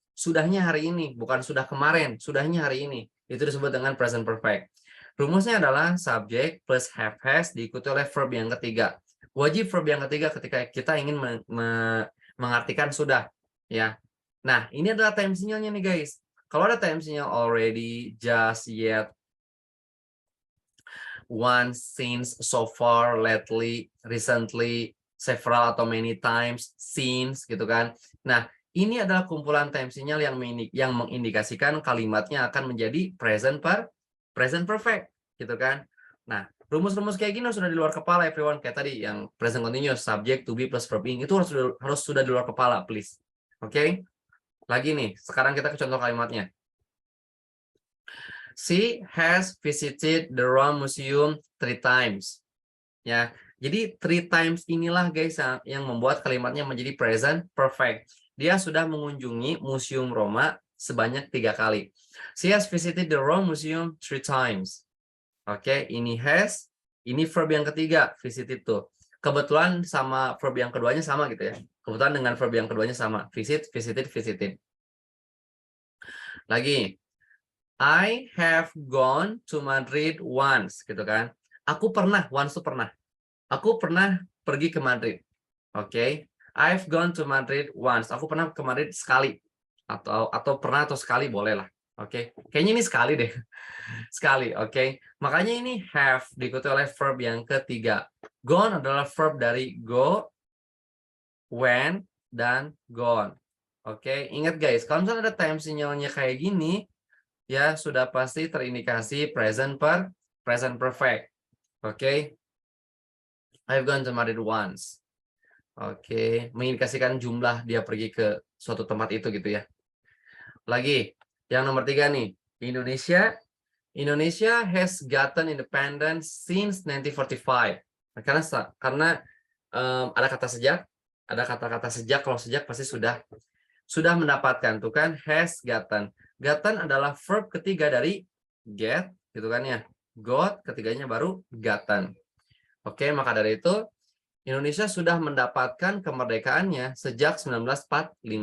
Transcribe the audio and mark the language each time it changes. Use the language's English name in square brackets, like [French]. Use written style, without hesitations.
[Indonesian] Sudahnya hari ini, bukan sudah kemarin. Sudahnya hari ini. Itu disebut dengan present perfect. Rumusnya adalah subject plus have has diikuti oleh verb yang ketiga. Wajib verb yang ketiga ketika kita ingin mengartikan sudah. Ya. Nah, ini adalah time signalnya nih, guys. Kalau ada time signal already, just, yet, once, since, so far, lately, recently, several atau many times, since gitu kan. Nah, ini adalah kumpulan time signal yang mengindikasikan kalimatnya akan menjadi present perfect gitu kan. Nah, rumus-rumus kayak gini sudah di luar kepala everyone, kayak tadi yang present continuous, subject, to be plus verb ing itu harus sudah di luar kepala, please. Oke? Lagi nih, sekarang kita ke contoh kalimatnya. [English] She has visited the Rome Museum 3 times. [Indonesian] Ya, jadi 3 times inilah guys yang membuat kalimatnya menjadi present perfect. Dia sudah mengunjungi Museum Roma sebanyak 3 kali. [English] She has visited the Rome Museum 3 times. [Indonesian] Oke, ini has, ini verb yang ketiga, visited tuh. Kebetulan sama verb yang keduanya sama gitu ya. Kebetulan dengan verb yang keduanya sama, visit, visited, visited. Lagi, [English] I have gone to Madrid once, [Indonesian] gitu kan. Aku pernah, once itu pernah. Aku pernah pergi ke Madrid. Oke. [English] I've gone to Madrid once. [Indonesian] Aku pernah ke Madrid sekali. Atau pernah atau sekali boleh lah. Oke. Kayaknya ini sekali deh. Sekali, oke. Makanya ini have diikuti oleh verb yang ketiga. Gone adalah verb dari go, went, dan gone. Oke, ingat guys, kalau misalnya ada time signalnya kayak gini, ya sudah pasti terindikasi present perfect. Oke. [English] I've gone to Madrid once. [Indonesian] Oke, mengindikasikan jumlah dia pergi ke suatu tempat itu gitu ya. Lagi, yang nomor 3 nih. [English] Indonesia has gotten independence since 1945. [Indonesian] Karena ada kata sejak, ada kata-kata sejak. Kalau sejak pasti sudah mendapatkan, tuh kan, has gotten. Gotten adalah verb ketiga dari get, gitu kan ya. Got, ketiganya baru gotten. Oke, maka dari itu Indonesia sudah mendapatkan kemerdekaannya sejak 1945.